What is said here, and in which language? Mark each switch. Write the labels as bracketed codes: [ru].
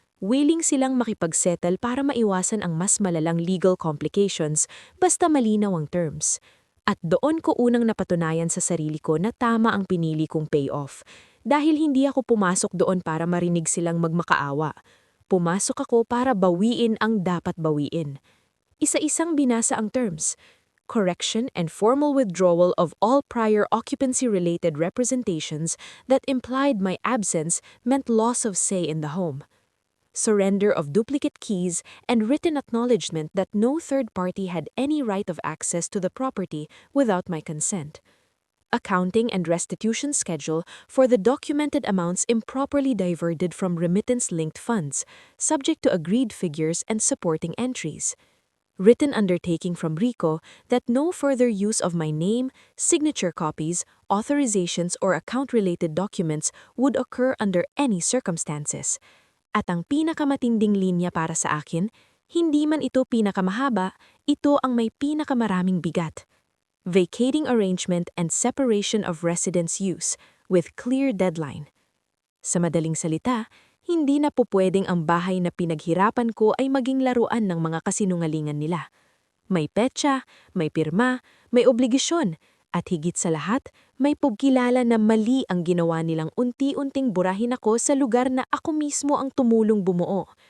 [tl] Willing silang makipagsettle para maiwasan ang mas malalang legal complications basta malinaw ang terms. At doon ko unang napatunayan sa sarili ko na tama ang pinili kong payoff. Dahil hindi ako pumasok doon para marinig silang magmakaawa. Pumasok ako para bawiin ang dapat bawiin. Isa-isang binasa ang terms. [en] Correction and formal withdrawal of all prior occupancy-related representations that implied my absence meant loss of say in the home. Surrender of duplicate keys and written acknowledgement that no third party had any right of access to the property without my consent. Accounting and restitution schedule for the documented amounts improperly diverted from remittance-linked funds, subject to agreed figures and supporting entries. Written undertaking from RICO that no further use of my name, signature copies, authorizations, or account-related documents would occur under any circumstances. [tl] At ang pinakamatinding linya para sa akin, hindi man ito pinakamahaba, ito ang may pinakamaraming bigat. [en] Vacating arrangement and separation of residence use with clear deadline. [tl] Sa madaling salita, hindi na po pwedeng ang bahay na pinaghirapan ko ay maging laruan ng mga kasinungalingan nila. May petsa, may pirma, may obligasyon, at higit sa lahat, may pagkilala na mali ang ginawa nilang unti-unting burahin ako sa lugar na ako mismo ang tumulong bumuo.